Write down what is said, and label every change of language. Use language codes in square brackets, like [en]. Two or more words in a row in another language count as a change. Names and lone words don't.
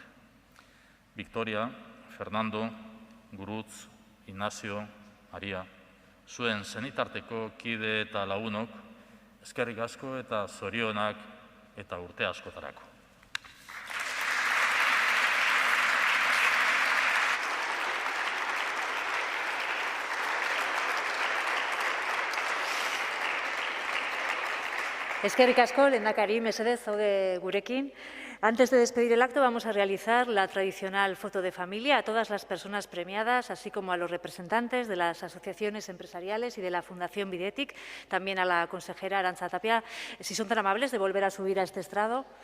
[eu] Victoria, Fernando, Gurutz, Ignacio, Maria, zuen zenitarteko kide eta lagunok, eskerrik asko eta zorionak eta urte askotarako. Eskerrik asko, lehendakari, mesedez, zaude gurekin. [es] Antes de despedir el acto, vamos a realizar la tradicional foto de familia a todas las personas premiadas, así como a los representantes de las asociaciones empresariales y de la Fundación Videtic, también a la consejera Arantza Tapia. Si son tan amables de volver a subir a este estrado.